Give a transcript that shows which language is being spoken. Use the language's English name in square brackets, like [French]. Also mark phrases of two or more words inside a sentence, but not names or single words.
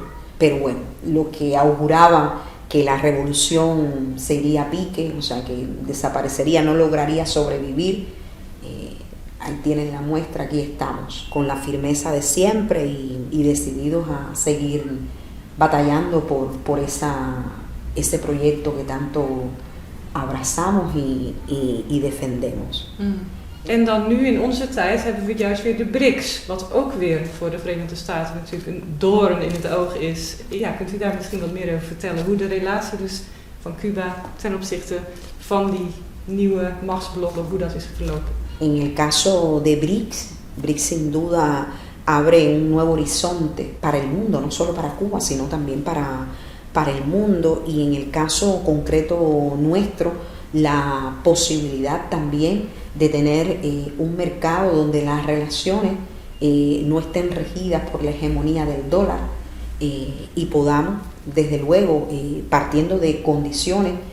[Spanish] Pero bueno, lo que auguraba que la revolución se iría a pique, o sea, que desaparecería, no lograría sobrevivir, ahí tienen la muestra, aquí estamos, con la firmeza de siempre y decididos a seguir batallando por ese proyecto que tanto abrazamos y defendemos. [Dutch] En dan nu in onze tijd hebben we juist weer de BRICS, wat ook weer voor de Verenigde Staten natuurlijk een doorn in het oog is. Ja, kunt u daar misschien wat meer over vertellen? Hoe de relatie dus van Cuba ten opzichte van die nieuwe machtsblokken, hoe dat is verlopen? [Spanish] En el caso de BRICS, BRICS sin duda abre un nuevo horizonte para el mundo, no solo para Cuba, sino también para el mundo. Y en el caso concreto nuestro, la posibilidad también de tener un mercado donde las relaciones no estén regidas por la hegemonía del dólar y podamos, desde luego, partiendo de condiciones,